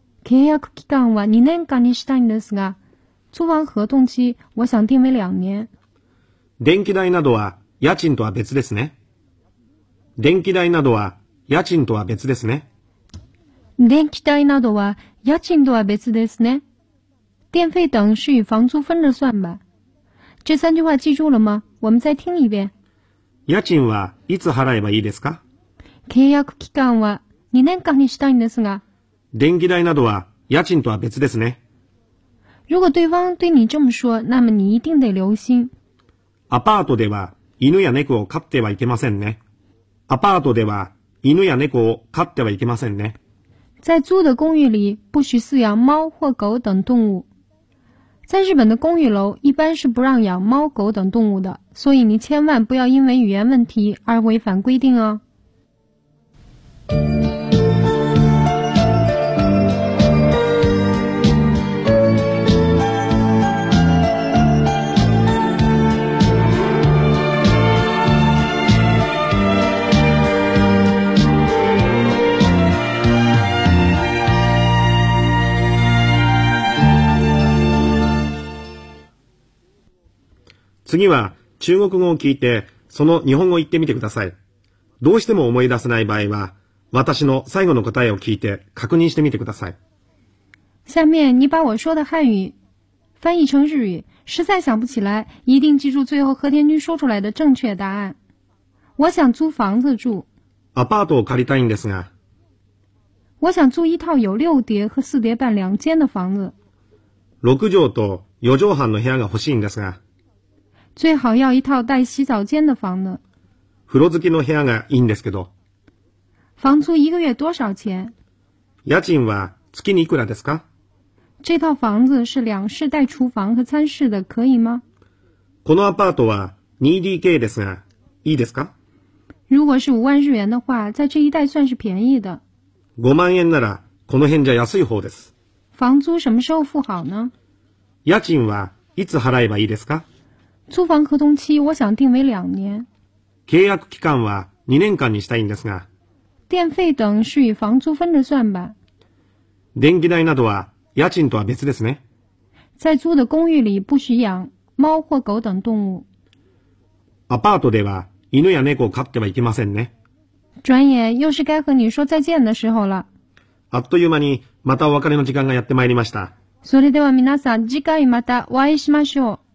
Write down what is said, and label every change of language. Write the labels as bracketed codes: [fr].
[ja] 契約期間は2年間にしたいんですが。 [zh] 租房合同期、我想定为2年。 [ja] 電気代などは家賃とは別ですね。電気代などは家賃とは別ですね。電気代などは家賃とは別ですね。 [zh] 電費等是与房租分着算吧。这三句话记住了吗？我们再听一遍。 [ja] 家賃はいつ払えばいいですか？契約期間は2年間にしたいんですが。電気代などは家賃とは別ですね。 [zh] 如果对方对你这么说，那么你一定得留心。 [ja] アパートでは犬や猫を飼ってはいけませんね。アパートでは犬や猫を飼ってはいけませんね。 [zh] 在租的公寓里不许饲养猫或狗等动物。在日本的公寓楼一般是不让养猫狗等动物的，所以你千万不要因为语言问题而违反规定哦。 [ja] 次は中国語を聞いてその日本語を言ってみてください。どうしても思い出せない場合は私の最後の答えを聞いて確認してみてください。 [zh] 下面你把我说的汉语翻译成日语，实在想不起来，一定记住最后和田君说出来的正确答案。我想租房子住。 [ja] アパートを借りたいんですが。 [zh] 我想租一套有六叠和四叠半两间的房子。 [ja] 六畳と四畳半の部屋が欲しいんですが。 [zh] 最好要一套带洗澡间的房呢。 [ja] 風呂付きの部屋がいいんですけど。 [zh] 房租一个月多少钱？ [ja] 家賃は月にいくらですか？ [zh] 这套房子是两室带厨房和餐室的，可以吗？ [ja] このアパートは 2DK ですが、いいですか？ [zh] 如果是5万日元的话，在这一带算是便宜的。 [ja] 5万円ならこの辺じゃ安い方です。 [zh] 房租什么时候付好呢？ [ja] 家賃はいつ払えばいいですか？ [zh] 租房合同期我想定为2年。 [ja] 契約期間は2年間にしたいんですが。 [zh] 電費等是与房租分着算吧。 [ja] 電気代などは家賃とは別ですね。 [zh] 在租的公寓里不许养猫或狗等动物。 [ja] アパートでは犬や猫を飼ってはいけませんね。 [zh] 转眼又是该和你说再见的时候了。 [ja] あっという間にまたお別れの時間がやってまいりました。それでは皆さん次回またお会いしましょう。